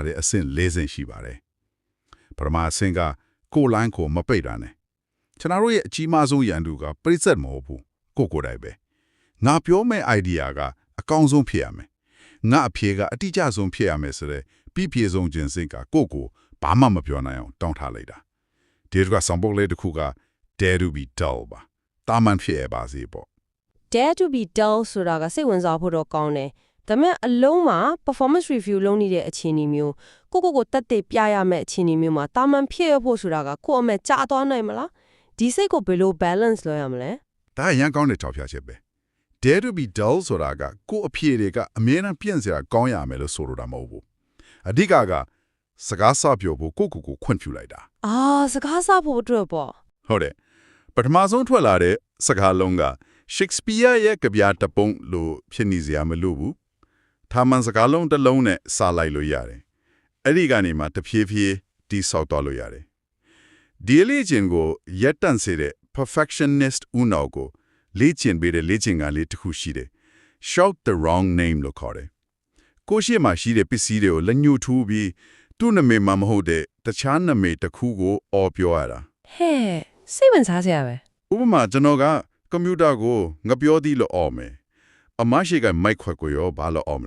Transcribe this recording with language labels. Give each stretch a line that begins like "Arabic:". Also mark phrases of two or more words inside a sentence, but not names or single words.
Burmese: တဲ့အဆင့်၄ဆင့်ရှိပါတယ်ပထမအဆင့်ကကိုယ်လိုင်းကိုမပိတ်တာနဲ့ကျွန်တော်တို့ရဲ့အကြီးမားဆုံးရန်သူကပြည့်စက်မဟုတ်ဘူးကိုယ်တိုင်ပဲငါပြောမဲ့ idea ကအကောင်းဆုံးဖြစ်ရမယ်ငါအဖြေကအတိအကျဆုံးဖြစ်ရမယ်ဆိုတဲ့ပြီးပြေဆုံးခြင်းစိတ်ကကိုဘာမှမပြောနိုင်အောင်တောင်းထားလိုက်တာဒီကဆောင်ပုတ်လေးတစ်ခုက
English: dare to be dull
Burmese: ပါတာမန်ဖြစ်ရပါစေပေါ့
English: dare to be dull
Burmese: ဆိုတာကစိတ်ဝင်စားဖို့တော့ကောင်းတယ်ဒါပေမဲ့အလုံးမှာ
English: performance review
Burmese: လုပ်နေတဲ့အခြေအနေမျိုးကိုတက်တဲ့ပြရမယ့်အခြေအနေမျိုးမှာတာမန်ဖြစ်ရဖို့ဆိုတာကကိုအမဲ့ကြားသွားနိုင်မလားဒီစိတ်ကိုဘယ်လို balance လုပ်ရမလဲ ဒါရန်ကောင်းတဲ့ထောက်ပြချက်ပဲ
English: dare to be dull
Burmese: ဆိုတာကကိုအဖြေတွေကအမြဲတမ်းပြင့်စရာကောင်းရမယ်လို့ဆိုလိုတာမဟုတ်ဘူးအဓိကစကားစပြောဖို့ကိုခွင့်ပြုလိုက်တာ စကားစဖို့အတွက်ပေါ့ ဟုတ်တယ်ပထမဆုံးထွက်လာတဲ့စကားလုံးက Shakespeare ရဲ့ကြပြတပုံလို့ဖြစ်နေစရာမလိုဘူးထာမန်စကားလုံးတစ်လုံးနဲ့စာလိုက်လို့ရတယ်အဲ့ဒီကနေမှတဖြည်းဖြည်းတိဆောက်သွားလို့ရတယ်ဒီလေ့ကျင့်ကိုရက်တန့်စေတဲ့ perfectionist ဦးနောက်ကိုလေ့ကျင့်ပေးတဲ့လေ့ကျင့်ခန်းလေးတစ်ခုရှိတယ်
English: shout the wrong name
Burmese: လို့ခေါ်တယ်ကိုရှိမှရှိတဲ့ပစ္စည်းတွေကိုလက်ညှိုးထိုးပြီးသူ့နာမည်မှမဟုတ်တဲ့တခြားနာမည်တစ်ခုကိုအော်ပြောရတာ ဟဲ့စိတ်ဝင်စားစရာပဲ ဥပမာကျွန်တော်ကကွန်ပျူတာကိုငပြောသည်လို့အော်မယ်အမရှိကမိုက်ခွက်ကိုရောဘာလို့အော်မလဲ